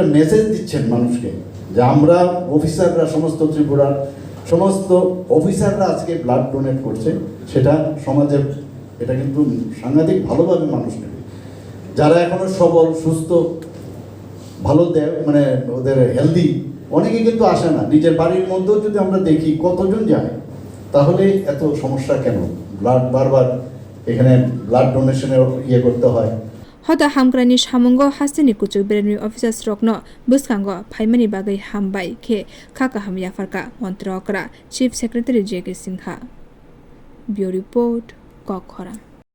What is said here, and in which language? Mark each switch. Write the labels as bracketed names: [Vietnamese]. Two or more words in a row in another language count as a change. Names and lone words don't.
[Bangla] মেসেজ দিচ্ছেন মানুষকে যে আমরা অফিসাররা সমস্ত ত্রিপুরার সমস্ত অফিসাররা আজকে [English] blood donate [Bangla] করছে সেটা সমাজের এটা কিন্তু সাংঘাতিক ভালোভাবে মানুষ নেবে যারা এখনো সবল সুস্থ ভালো মানে ওদের হেলদি অনেকে কিন্তু আসে না নিজের বাড়ির মধ্যেও যদি আমরা দেখি কতজন যায় তাহলে এত সমস্যা কেন ব্লাড বারবার এখানে ব্লাড ডোনেশনের ইয়ে করতে হয় [Kok Borok] hota hamgrani samungo hasteni kuchuk beremni Officer rokno bwskango phaimani bagai hambai khe khaka ham yafarka montri okra [English] Chief Secretary [Kok Borok] JK Sinha [English] Bureau Report [Kok Borok] kokra